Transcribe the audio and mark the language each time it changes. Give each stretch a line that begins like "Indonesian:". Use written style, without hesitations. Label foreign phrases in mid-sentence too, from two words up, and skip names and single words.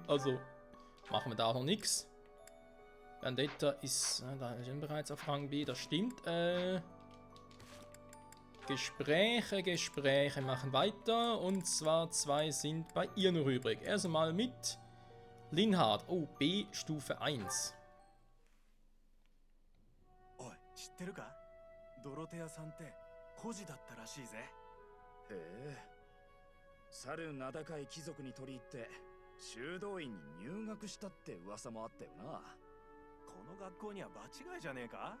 German: Also machen wir da auch noch nichts. Vendetta ist, da ist bereits auf Rang B, das stimmt. Gespräche machen weiter. Und zwar 2 sind bei ihr noch übrig. Erstmal mit Linhard. Oh, B Stufe 1.
Japanese: Oi, 知ってるか? ドロテアさんって孤児だったらしいぜ。へえ。猿名高い貴族に取り入って修道院に入学したって噂もあったよな。この学校には場違いじゃねえか?